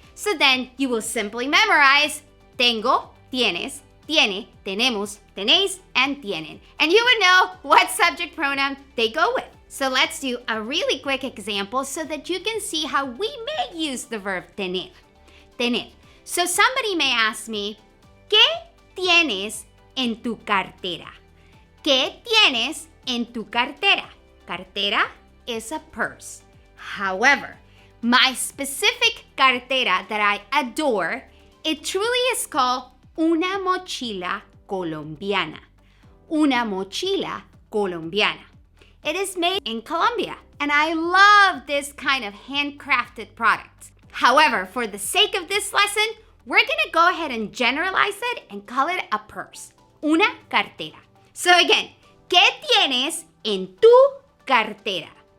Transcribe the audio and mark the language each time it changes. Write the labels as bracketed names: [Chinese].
[English] So then you will simply memorize tengo, tienes, tiene, tenemos, tenéis, and tienen. And you would know what subject pronoun they go with. So let's do a really quick example so that you can see how we may use the verb tener. [Spanish] Tener. [English] So somebody may ask me, [Spanish] ¿qué tienes en tu cartera? ¿Qué tienes en tu cartera? [English] Cartera is a purse. However, my specific cartera that I adore, it truly is called [Spanish] una mochila colombiana. Una mochila colombiana. [English] It is made in Colombia, and I love this kind of handcrafted product. However, for the sake of this lesson, we're gonna go ahead and generalize it and call it a purse. [Spanish] Una cartera. [English] So again, [Spanish] ¿qué tienes en tu cartera?